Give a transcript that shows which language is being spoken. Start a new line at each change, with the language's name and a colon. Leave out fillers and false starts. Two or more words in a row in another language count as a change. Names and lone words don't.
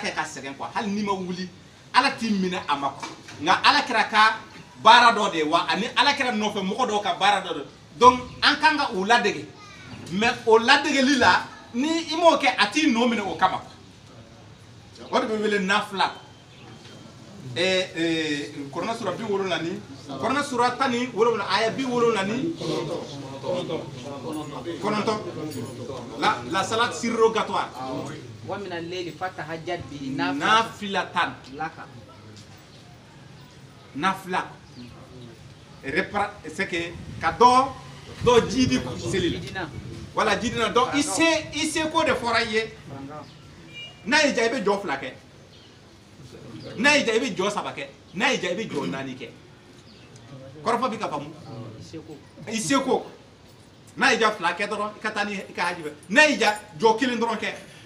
Bambara: kɛ ka sɛgɛn quoi hali n'i ma wuli ala t'i minɛ a ma quoi nka ala kɛra ka baara dɔ de ye wa ani ala kɛra nɔfɛ mɔgɔ dɔw ka baara dɔ de donc an kan ka u ladege mais o ladegeli la ni i m'o kɛ a t'i nɔ minɛ o kama o de bɛ wele nafila Kuranɛ sura 70 Kuranɛ sura 17 aya 79 la
French: salat surrogatoire
Arabic: ومن الليل فتهجد به
Bambara: nafilatan nafila
French: c'est que
Bambara: ka dɔ jidi seli la wala jidina donc i se ko de fɔra i ye n'a y'i ja i bɛ jɔ 2 kɛ n'a y'i ja i bɛ jɔ 3 kɛ n'a y'i ja i bɛ jɔ 4 kɛ kɔrɔfɔ bɛ ka faamu i seko n'a y'i ja 2 kɛ dɔrɔn i ka taa ni i ka haji fɛ n'a y'i ja jɔ 1 dɔrɔn kɛ